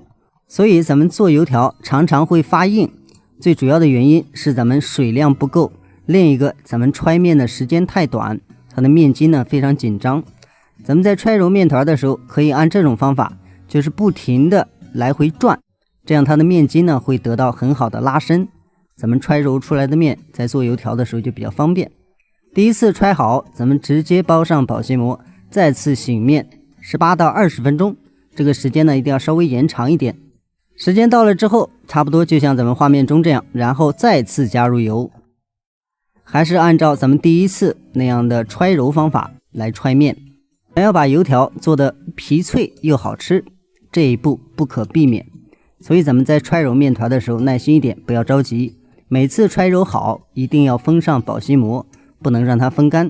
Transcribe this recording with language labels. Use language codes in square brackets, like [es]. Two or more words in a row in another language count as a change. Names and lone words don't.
[zh] 所以咱們做油條常常會發硬，最主要的原因是咱們水量不夠，另一個咱們揣面的時間太短，它的面筋呢非常緊張。咱們在揣揉面團的時候，可以按這種方法，就是不停的來回轉，這樣它的面筋呢會得到很好的拉伸，咱們揣揉出來的面在做油條的時候就比較方便。第一次揣好，咱們直接包上保鮮膜，再次醒面18到20分鐘，這個時間呢一定要稍微延長一點。時間到了之後，差不多就像咱們畫面中這樣，然後再次加入油，還是按照咱們第一次那樣的揣揉方法來揣面。想要把油條做得皮脆又好吃，這一步不可避免，所以咱們在揣揉面團的時候耐心一點，不要着急。每次揣揉好，一定要封上保鮮膜，不能讓它風乾。